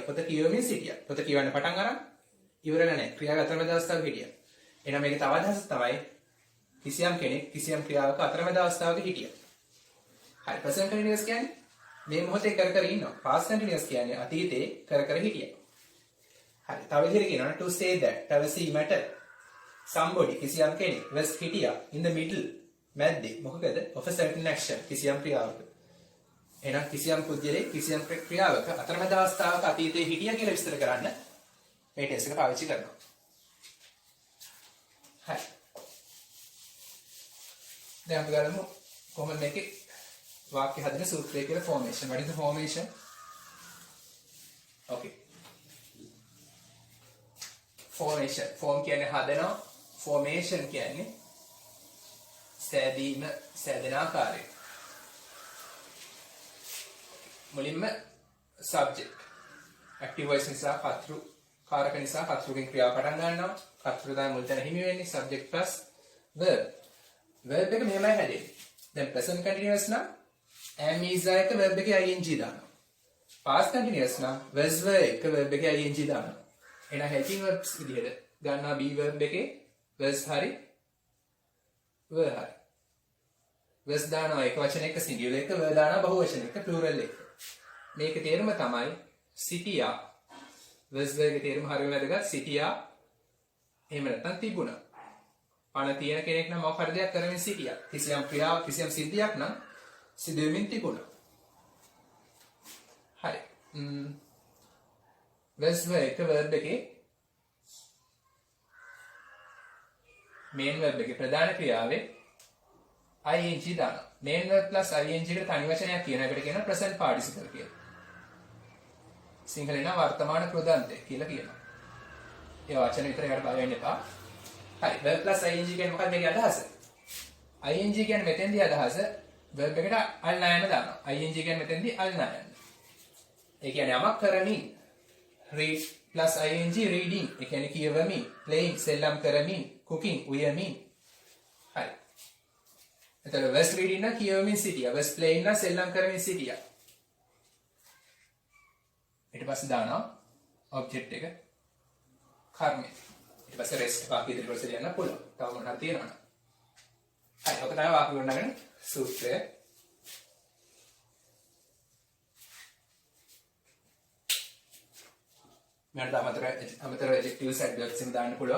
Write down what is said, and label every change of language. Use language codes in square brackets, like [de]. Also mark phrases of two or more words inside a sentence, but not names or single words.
[si] පොත කියවමින් සිටියා. පොත කියවන්න පටන් අරන් ඉවරලා නැහැ. ක්‍රියාවේ අතරමැද අවස්ථාවක හිටියා. එහෙනම් මේකේ තව අදහසක් තමයි කිසියම් කෙනෙක් කිසියම් ක්‍රියාවක අතරමැද අවස්ථාවක හිටියා. හරි. [en] present continuous [si] කියන්නේ මේ මොහොතේ කර ඉන්නවා. [en] past continuous [si] කියන්නේ අතීතේ කර හිටියා. හරි. තව විදිහට කියනවා [en] to say that [si] පැවසීමට somebody කිසියම් කෙනෙක් was හිටියා [en] in the middle [si] මැද්දේ මොකකද [en] of a certain action [si] කිසියම් ක්‍රියාවක. එහෙනම් කිසියම් පුද්ගලයෙක් කිසියම් ක්‍රියාවක අතරමැද අවස්ථාවක අතීතේ හිටියා කියලා විස්තර කරන්න මේ ටෙන්ස් එක පාවිච්චි කරනවා. හරි. දැන් අපි ගමු කොහොමද මේකේ වාක්‍ය හදන සූත්‍රය කියලා [en] formation. What is the formation? Okay. Formation. [si] Form කියන්නේ හදනවා. Formation කියන්නේ සෑදීම, සෑදෙන ආකාරය. මුලින්ම subject. [en] active voice [si] නිසා කර්තෘ කාරක නිසා කර්තෘගෙන් ක්‍රියාව පටන් ගන්නවා. කර්තෘ තමයි මුල් තැන හිමි වෙන්නේ. [en] subject plus verb. [si] verb එක මෙහෙමයි හැදෙන්නේ. දැන් [en] present continuous [si] නම් [en] am is [si] එක verb එකේ ing දානවා. [en] past continuous [si] නම් [en] was were [si] එක verb එකේ ing දානවා. එහෙනම් [en] helping verbs [si] විදිහට ගන්නවා [en] be verb [si] එකේ was හරි were හරි. was දානවා එක වචනයක singular එක were දානවා බහු වචනයක plural එක. මේකේ තේරුම තමයි සිටියා. [en] was were [si] එකේ තේරුම හරියම වැදගත්. සිටියා එහෙම නැත්නම් තිබුණා. පණ තියෙන කෙනෙක් නම් මොකක් හරි දෙයක් කරමින් සිටියා. කිසියම් ක්‍රියාවක් කිසියම් සිද්ධියක් නම් සිදු වෙමින් තිබුණා. හරි. [en] was were [si] එක verb එකේ [en] main verb [si] එකේ ප්‍රධාන ක්‍රියාවේ ing දානවා. [en] main verb plus ing [si] එකට තනි වචනයක් කියන එකට කියනවා [en] present participle [si] කියලා. සිංහලෙන් නම් වර්තමාන කෘදාන්තය කියලා කියනවා. ඒ වචන විතර එකට බය වෙන්න එපා. හරි. [en] verb plus ing [si] කියන්නේ මොකක්ද මේකේ අදහස? ing කියන්නේ මෙතෙන්දී අදහස verb එකට අල් නායන දානවා. ing කියන්නේ මෙතෙන්දී අල් නායන. ඒ කියන්නේ යමක් කරමින් [en] read plus ing reading. [si] ඒ කියන්නේ කියවමින්, playing සෙල්ලම් කරමින්, cooking උයමින්. හරි. එතකොට [en] was reading [si] නම් කියවමින් සිටියා. [en] was playing [si] නම් සෙල්ලම් කරමින් සිටියා. ඊට පස්සේ දානවා object එක කර්මය. ඊට පස්සේ rest වාක්‍ය ඉදිරියට යන්න පුළුවන්. තව මොනවද තියෙනවද? හරි. ඔක තමයි වාක්‍ය ගොඩනගන සූත්‍රය. මට අමතර [en] adjectives adverbs [si] එකක් දාන්න පුළුවන්.